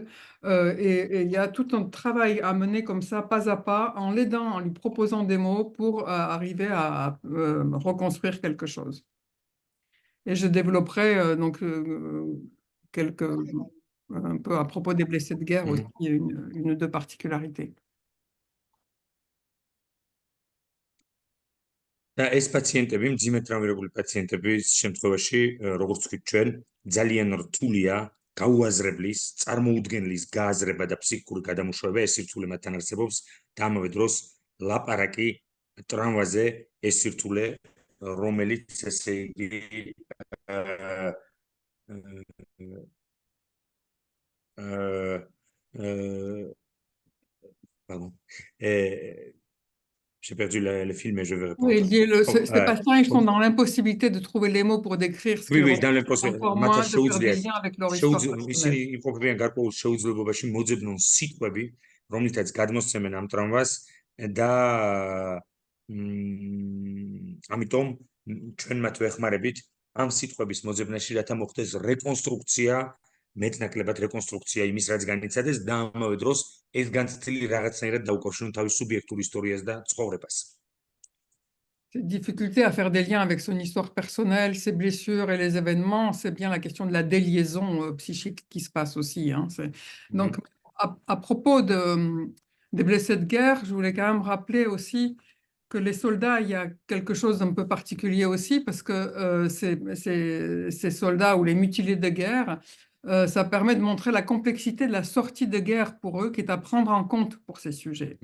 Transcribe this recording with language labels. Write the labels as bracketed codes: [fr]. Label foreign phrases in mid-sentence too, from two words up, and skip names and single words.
[fr] Et il y a tout un travail à mener comme ça, pas à pas, en l'aidant, en lui proposant des mots pour arriver à reconstruire quelque chose. Et je développerai un peu à propos des blessés de guerre aussi, une ou deux particularités. [ka] და ეს პაციენტები, მძიმე ტრავმირებული პაციენტების შემთხვევაში, როგორც ვთქვით ჩვენ, ძალიან რთულია გაუაზრებლის, წარმოუდგენლის გააზრება და ფსიქიკური გადამუშავება, ეს სირთულე მათთან არსებობს და ამავე დროს ლაპარაკი ტრავმაზე ეს სირთულე რომელიც ესე იგი აა, აა, აა, [fr] pardon. J'ai perdu le film et je vais Oui, répondre. Oh, ces patients, ils sont dans l'impossibilité de trouver les mots pour décrire ce oui, qu'ils oui, ressentent, dans l'impossible. encore [ka] მათ [fr] moins de faire [ka] შეუძლიათ [fr] des liens avec leur histoire [ka] ისინი [fr] personnelle. [ka] იმყოფებიან გარკვეულ შეუძლებობაში მოძებნონ სიტყვები, რომლითაც გადმოსცემენ ამ ტრამვას და ამიტომ ჩვენ მათ ვეხმარებით ამ სიტყვების მოძებნაში, რათა მოხდეს რეკონსტრუქცია, მეტნაკლებად რეკონსტრუქცია იმის, რაც განიცადეს და ამავე დროს ეს განცდილი რაღაცნაირად დაუკავშირონ თავის სუბიექტურ ისტორიას და ცხოვრებას. [fr] Cette difficulté à faire des liens avec son histoire personnelle, ses blessures et les événements, c'est bien la question de la déliaison psychique qui se passe aussi, hein. Donc, à propos des blessés de guerre, je voulais quand même rappeler aussi que les soldats, il y a quelque chose d'un peu particulier aussi, parce que ces soldats ou les mutilés de guerre, ça permet de montrer la complexité de la sortie de guerre pour eux, qui est à prendre en compte pour ces sujets.